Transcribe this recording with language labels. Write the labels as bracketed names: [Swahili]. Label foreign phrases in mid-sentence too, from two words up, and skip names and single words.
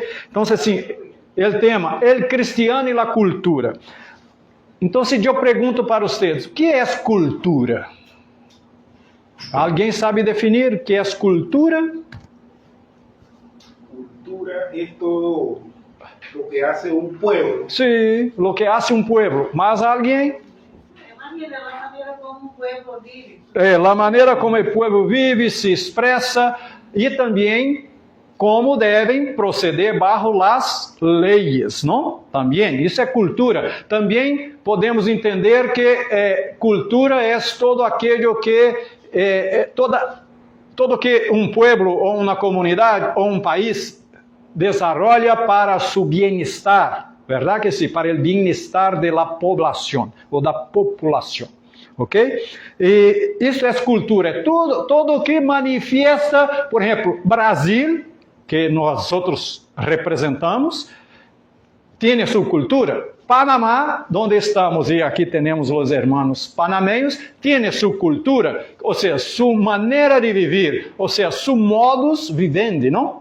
[Portuguese] Então, assim, o tema, o cristiano e a cultura. Então, se eu pergunto para vocês, o que é cultura? Alguém sabe definir o que é cultura? Cultura é todo o que hace um pueblo. Sim, o que hace um pueblo. Mas alguém? A maneira como o pueblo vive. A maneira como o pueblo vive, se expressa e também como devem proceder bajo as leis, não? Também, isso é cultura. Também podemos entender que cultura é todo aquilo que todo que um pueblo ou uma comunidade ou um país [Spanish] desarrolla para su bienestar, [Portuguese] verdade que sim? Para o [Spanish] bienestar de la población [Portuguese] ou da população, ok? E isso é cultura, é todo que manifesta, por exemplo, Brasil, que nós outros representamos, tem sua cultura. Panamá, onde estamos, e aqui temos os irmãos panameños, tem sua cultura, ou seja, sua maneira de viver, ou seja, seu [Latin] modus vivendi, [Portuguese] não?